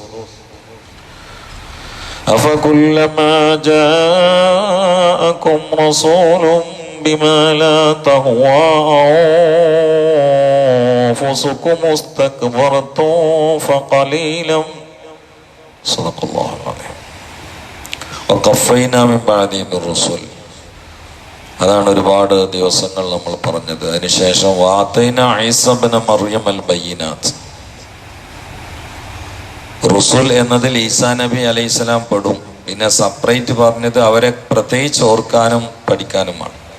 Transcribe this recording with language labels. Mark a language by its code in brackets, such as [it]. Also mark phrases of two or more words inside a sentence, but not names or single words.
[ar] أفكلما جاءكم رسول بما لا تهوى أنفسكم استكبرتم فقليلا صدق الله العظيم. وقفينا من بعده بالرسل. [ml] അതാണ് ഒരുപാട് ദിവസങ്ങൾ നമ്മൾ പറഞ്ഞത്. [ar] അതിനുശേഷം وآتينا عيسى ابن مريم ال بينات. [ml] റുസുൽ എന്നതിൽ ഈസാ നബി അലൈഹിസ്സലാം പെടും. പിന്നെ സെപ്പറേറ്റ് പറഞ്ഞത് അവരെ പ്രത്യേകിച്ച് ഓർക്കാനും പഠിക്കാനുമാണ്.